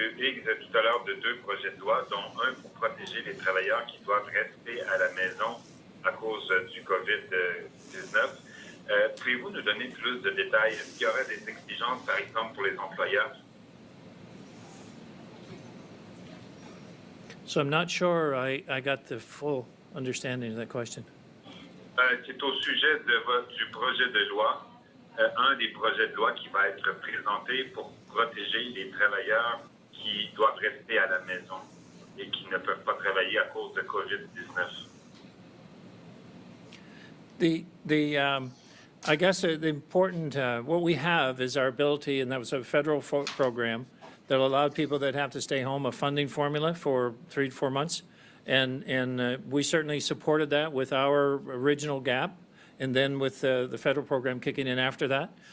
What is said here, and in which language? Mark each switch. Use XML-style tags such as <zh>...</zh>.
<fr>Higgs, tout à l'heure de 2 projets de loi, dont un pour protéger les travailleurs qui doivent rester à la maison à cause du COVID-19. Pouvez-vous nous donner plus de détails? Est-ce qu'il y aurait des exigences, par exemple, pour les employeurs?</fr> <en>So I'm not sure I got the full understanding of that question.</en> <fr>C'est au sujet du projet de loi, un des projets de loi qui va être présenté pour protéger les travailleurs qui doivent rester à la maison et qui ne peuvent pas travailler à cause de COVID-19.</fr> <en>I guess the important, what we have is our ability, and that was a federal program that allowed people that have to stay home a funding formula for 3 to 4 months. And we certainly supported that with our original gap, and then with the federal program kicking in after that.</en>